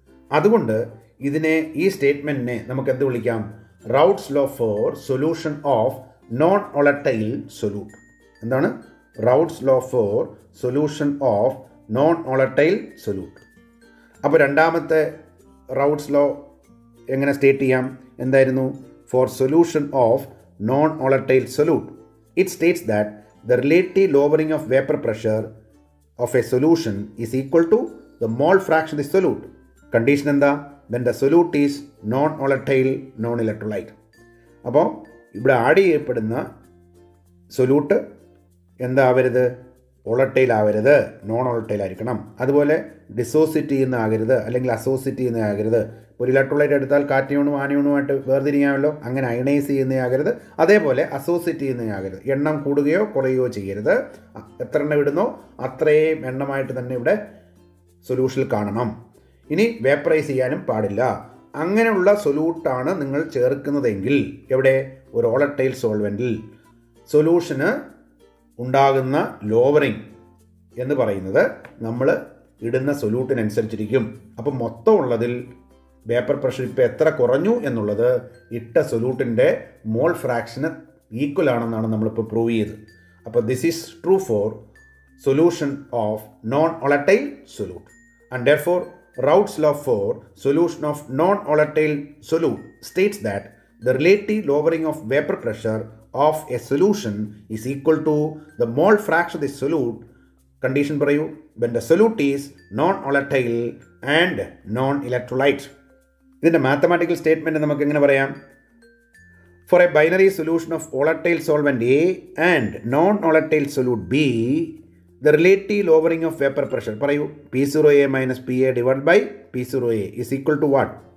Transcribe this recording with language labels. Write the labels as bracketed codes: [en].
[ml] അതുകൊണ്ട് ഈ സ്റ്റേറ്റ്മെൻറ്റിനെ നമുക്ക് എന്ത് വിളിക്കാം? [en] Raoult's law for solution of non volatile solute. [ml] എന്താണ്? [en] Raoult's law for solution of non volatile solute. [ml] അപ്പോൾ രണ്ടാമത്തെ റൗൾട്ട്സ് ലോ എങ്ങനെ സ്റ്റേറ്റ് ചെയ്യാം? എന്തായിരുന്നു? [en] For solution of non volatile solute it states that the relative lowering of vapor pressure of a solution is equal to the mole fraction of the solute. Condition [ml] എന്താ? [en] when the solute is non-volatile non-electrolyte. [ml] അപ്പോൾ ഇവിടെ add ചെയ്യപ്പെടുന്ന solute എന്താവരുത്? Volatile ആവരുത്, non volatile ആയിരിക്കണം. അതുപോലെ ഡിസോസിറ്റ് ചെയ്യുന്ന ആകരുത്, അല്ലെങ്കിൽ അസോസിറ്റ് ചെയ്യുന്ന ആകരുത്. ഒരു ഇലക്ട്രോലൈറ്റ് എടുത്താൽ കാറ്റയോണും ആനയോണുമായിട്ട് വേർതിരിയാമല്ലോ, അങ്ങനെ അയണൈസ് ചെയ്യുന്നതാകരുത്. അതേപോലെ അസോസിറ്റ് ചെയ്യുന്നതാകരുത്. എണ്ണം കൂടുകയോ കുറയുകയോ ചെയ്യരുത്. എത്ര എണ്ണം ഇടുന്നോ അത്രയും എണ്ണമായിട്ട് തന്നെ ഇവിടെ സൊല്യൂഷനിൽ കാണണം. ഇനി വേപ്പറൈസ് ചെയ്യാനും പാടില്ല. അങ്ങനെയുള്ള സൊല്യൂട്ടാണ് നിങ്ങൾ ചേർക്കുന്നതെങ്കിൽ എവിടെ? ഒരു വോളറ്റൈൽ സോൾവെൻറ്റിൽ സൊല്യൂഷന് ഉണ്ടാകുന്ന ലോവറിങ് എന്ന് പറയുന്നത് നമ്മൾ ഇടുന്ന സൊല്യൂട്ടിനനുസരിച്ചിരിക്കും. അപ്പം മൊത്തം ഉള്ളതിൽ വേപ്പർ പ്രഷർ ഇപ്പോൾ എത്ര കുറഞ്ഞു എന്നുള്ളത് ഇട്ട സൊല്യൂട്ടിൻ്റെ മോൾ ഫ്രാക്ഷന് ഈക്വൽ ആണെന്നാണ് നമ്മളിപ്പോൾ പ്രൂവ് ചെയ്തത്. അപ്പോൾ [en] This is true for solution of non volatile solute. And therefore Raoult's law for solution of non-volatile solute states that the relative lowering of vapor pressure of a solution is equal to the mole fraction of the solute. Condition [ml] parayu, [en] when the solute is non-volatile and non-electrolyte. [ml] ഇതിൻ്റെ mathematical statement നമുക്ക് എങ്ങനെ പറയാം? [en] for a binary solution of volatile solvent A and non volatile solute B, the relative lowering of vapor pressure [ml] പറയൂ. [en] P0A minus PA divided by P0A is equal to what?